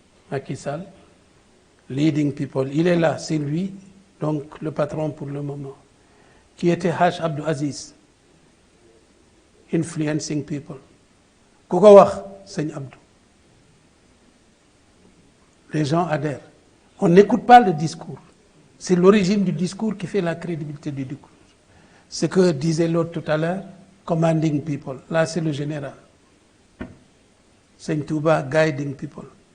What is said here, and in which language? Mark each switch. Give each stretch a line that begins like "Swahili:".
English: Macky Sall, leading people.
French: Il est là, c'est lui, donc le patron pour le moment. Qui était Haj Abdou Aziz,
English: influencing people.
Wolof: Ku ko wax, Seigne Abdou.
French: Les gens adhèrent. On n'écoute pas le discours. C'est l'origine du discours qui fait la crédibilité du discours. Ce que disait l'autre tout à l'heure,
English: commanding people.
French: Là, c'est le général.
English: Seigne Touba, guiding people.